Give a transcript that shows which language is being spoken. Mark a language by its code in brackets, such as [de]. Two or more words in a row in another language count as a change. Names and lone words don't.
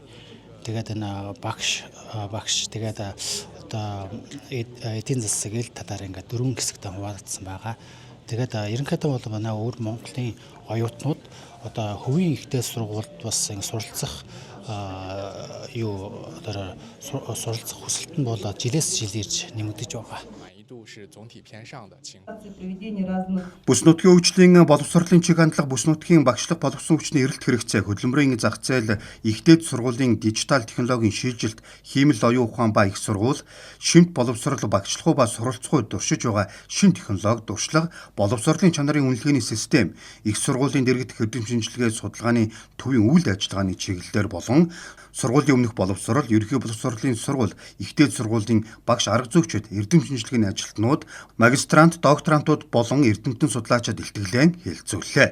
[mn] Тэгээд энэ багш тэгээд одоо эдийн засгийн талаар ингээд 4 хэсэгтээ хуваагдсан байгаа. Тэгээд ерөнхийдөө бол манай Өвөр Монголын оюутнууд одоо хувийн ихтэй сургуульд бас суралцах суралцах хүсэлт нь бол жилээс жил ирж нэмэгдэж байгаа. [zh] 度是总体偏上的情况。 [mn] Бүс нутгийн хөгжлийн боловсролын чиг хандлага бүс нутгийн багшлах боловсон хүчний эрэлт хэрэгцээ хөдөлмөрийн зах зээл ихтэй сургуулийн дижитал технологийн шилжилт хиймэл оюун ухаан ба их сургууль шимт боловсрол багшлах ба суралцах үед дуршиж байгаа шин технологи дуршлага боловсролын чанарын үнэлгээний систем их сургуулийн дэргэдэх эрдэм шинжилгээ судалгааны төвийн үйл ажиллагааны чиглэлээр болон сургуулийн өмнөх боловсрол, ерөнхий боловсролын сургууль, ихтэй сургуулийн багш арга зүйчид, эрдэм шинжилгээний ажилтнууд, магистрант, докторантууд болон эрдэмтэн судлаачид илтгэлэн хэлэлцүүллээ.